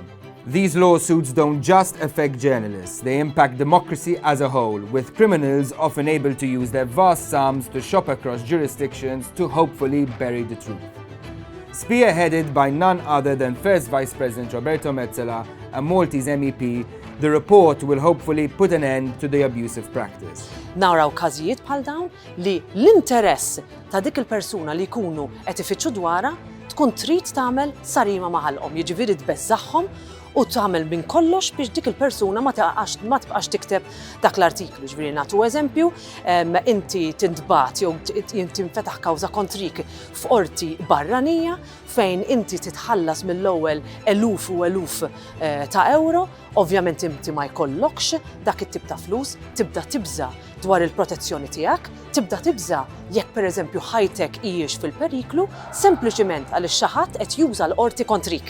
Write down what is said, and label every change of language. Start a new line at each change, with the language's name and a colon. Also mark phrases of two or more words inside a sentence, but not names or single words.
English: These lawsuits don't just affect journalists, they impact democracy as a whole, with criminals often able to use their vast sums to shop across jurisdictions to hopefully bury the truth. Spearheaded by none other than First Vice President Roberto Metsola, a Maltese MEP, the report will hopefully put an end to the abusive practice.
Maltese: Naraw każijiet bħal dawn li l-interess ta' dik il-persuna li jkunu qed ifittxu dwarha tkun trid tagħmel sarima ma' ħalqhom, jiġifieri tbeżżagħhom u tagħmel minn kollox biex dik il-persuna ma tibqax tikteb dak l-artiklu. Ġifieri nagħtu eżempju, inti tintbagħat jew tinfetaħ kawża kontrik f'qorti barranija fejn inti titħallas mill-ewwel eluf u eluf ta' euro, ovvjament inti ma jkollokx dak it-tip ta' flus, tibda tibża dwar il-protezzjoni tiegħek, tibda tibża jekk pereżempju ħajtek hijiex fil-periklu, sempliċiment għaliex xi ħadd qed juża l-qorti kontrik.